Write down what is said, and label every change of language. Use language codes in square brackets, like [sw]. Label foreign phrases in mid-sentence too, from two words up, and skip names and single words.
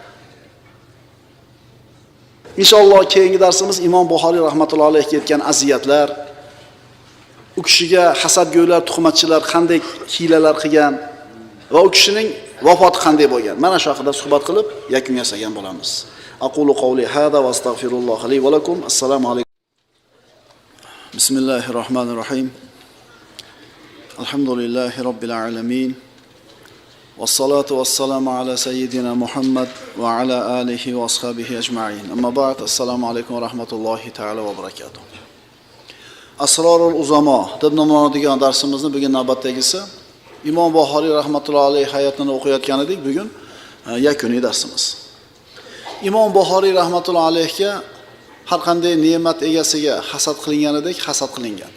[uz] Inshaalloh keyingi darsimiz Imom Buxoriy [ar] رحمة الله عليه [uz] yetgan aziyatlar, u kishiga hasadgo'ylar, tuhmatchilar qanday hiylalar qilgan va u kishining vafoti qanday bo'lgan. Mana shu haqida suhbat qilib yakun yasagan bo'lamiz. [ar] أقول قولي هذا وأستغفر الله لي ولكم. السلام عليكم. بسم الله الرحمن الرحيم. الحمد لله رب العالمين. والصلاة والسلام على سيدنا محمد وعلى آله وأصحابه أجمعين. أما بعد. السلام عليكم ورحمة الله تعالى وبركاته. [uz] Asrorul uzamo deb nomlanadigan darsimizni bugun navbatdagisi Imom Buxoriy [ar] رحمة الله عليه [uz] hayotini o'qiyotgan edik. Bugun yakuniy darsimiz. Imom Buxoriy rahmatullohi alayhiga har qanday ne'mat egasiga hasad qilinganidek hasad qilingan.